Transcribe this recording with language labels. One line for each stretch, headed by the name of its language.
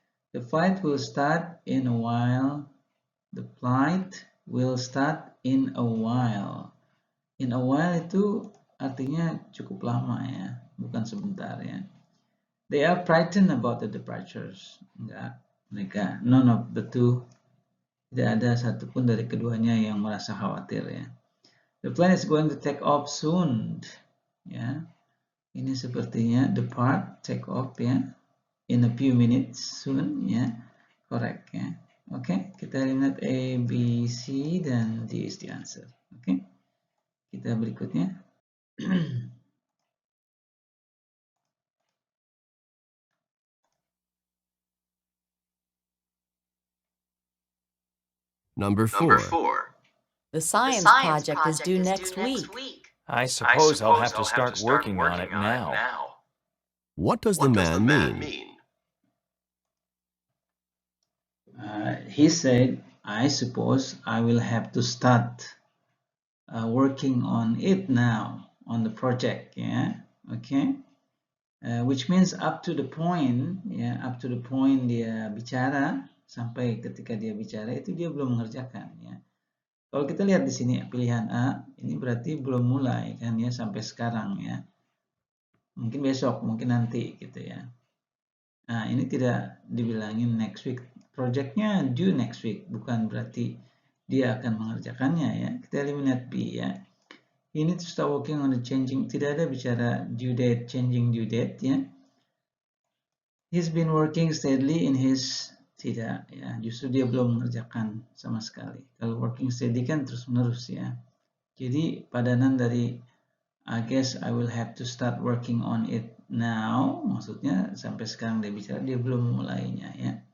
English: The flight will start in a while. The flight will start in a while. In a while
Indonesian: itu artinya cukup lama, ya, bukan sebentar, ya.
English: They are frightened about the departures.
Indonesian: Enggak, mereka
English: none of the two.
Indonesian: Tidak ada satupun dari keduanya yang merasa khawatir, ya.
English: The plane is going to take off soon.
Indonesian: Ya, ini sepertinya depart, take off, ya.
English: In a few minutes, soon, ya. Correct, ya.
Indonesian: Oke, kita lihat A, B, C, dan D
English: is the answer.
Indonesian: Oke, kita berikutnya.
English: Number 4. The science project is due next week. I suppose I'll have to start working on it now. What does the man mean? He said, I suppose I will have to start working on it now, on the project, yeah, okay, which means up to the point, ya, up to the point
Indonesian: dia bicara, sampai ketika dia bicara itu dia belum mengerjakan, ya. Kalau kita lihat di sini pilihan A, ini berarti belum mulai, kan, ya, sampai sekarang, ya. Mungkin besok, mungkin nanti, gitu, ya. Nah, ini tidak dibilangin next week. Projectnya due next week, bukan berarti dia akan mengerjakannya, ya. Kita eliminate B, ya.
English: He needs to start working on the changing.
Indonesian: Tidak ada bicara
English: due date, changing due date, ya. He's been working steadily in his.
Indonesian: Tidak, ya. Justru dia belum mengerjakan sama sekali. Kalau working steady kan terus-menerus, ya. Jadi padanan dari
English: I guess I will have to start working on it now.
Indonesian: Maksudnya sampai sekarang dia bicara, dia belum mulainya, ya.